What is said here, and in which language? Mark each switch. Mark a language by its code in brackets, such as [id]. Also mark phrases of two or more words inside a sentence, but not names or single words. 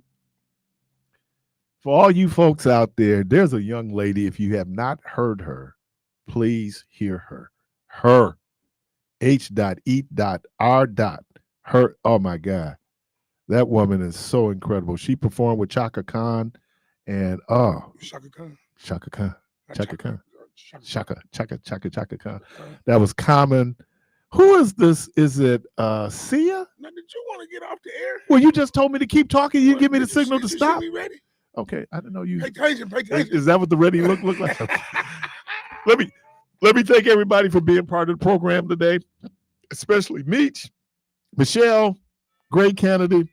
[en] For all you folks out there, there's a young lady. If you have not heard her, please hear her. Her. H.E.R. Her. Oh my God. That woman is so incredible. She performed with Chaka Khan and Chaka Khan. Chaka Khan. Chaka Khan. Chaka Khan. That was Common. Who is this? Is it Sia? Now, did you want to get off the air? Well, you just told me to keep talking. You give me the signal to stop. You ready? Okay, I didn't know you. Pay attention. Is that what the ready look like? Let me thank everybody for being part of the program today, especially Meech, Michelle, Gray Kennedy.